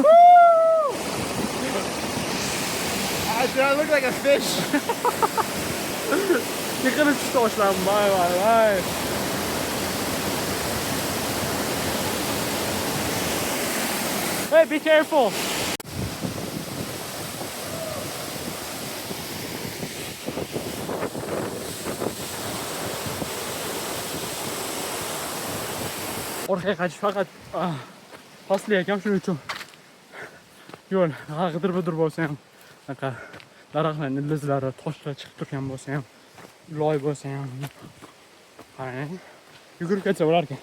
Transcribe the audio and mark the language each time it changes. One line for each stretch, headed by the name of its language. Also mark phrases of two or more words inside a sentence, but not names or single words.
English: Do I look like a fish? You're gonna start that bye. Hey, be careful.
Uzbek: Orqaga qaytish faqat pastli ekan, shuning uchun yo'l g'idir-budir bo'lsa ham, anaqa daraxtlarning ildizlari, toshlar chiqib turgan bo'lsa ham, loy bo'lsa ham, qarang, yugurib ketsa bo'lar ekan.